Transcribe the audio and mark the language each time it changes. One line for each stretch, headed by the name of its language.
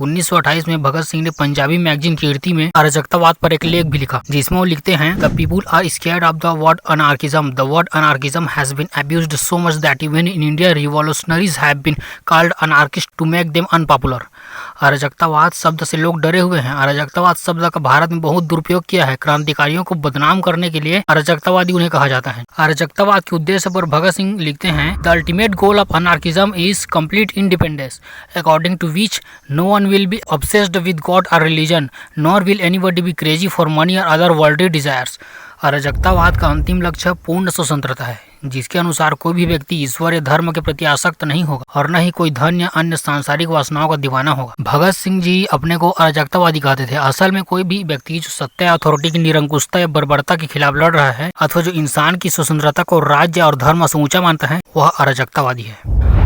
Hindi: 1928 में भगत सिंह ने पंजाबी मैगजीन कीर्ति में अराजकतावाद पर एक लेख भी लिखा, जिसमें वो लिखते हैं,
English: The people are scared of the word anarchism. The word anarchism has been abused so much that even in India revolutionaries have been called anarchist to make them unpopular.
Hindi: अराजकतावाद शब्द से लोग डरे हुए हैं। अराजकतावाद शब्द का भारत में बहुत दुरुपयोग किया है। क्रांतिकारियों को बदनाम करने के लिए अराजकतावादी उन्हें कहा जाता है। अराजकतावाद के उद्देश्य पर भगत सिंह लिखते हैं,
English: The ultimate goal of anarchism is complete independence, according to which no one will be obsessed with God or religion, nor will anybody be crazy for money or other worldly desires.
Hindi: अराजकतावाद का अंतिम लक्ष्य पूर्ण स्वतंत्रता है, जिसके अनुसार कोई भी व्यक्ति ईश्वर या धर्म के प्रति आसक्त नहीं होगा और न ही कोई धन या अन्य सांसारिक वासनाओं का दीवाना होगा। भगत सिंह जी अपने को अराजकतावादी कहते थे। असल में कोई भी व्यक्ति जो सत्ता या अथॉरिटी की निरंकुशता या बर्बरता के खिलाफ लड़ रहा है अथवा जो इंसान की स्वतंत्रता को राज्य और धर्म से ऊंचा मानता है, वह अराजकतावादी है।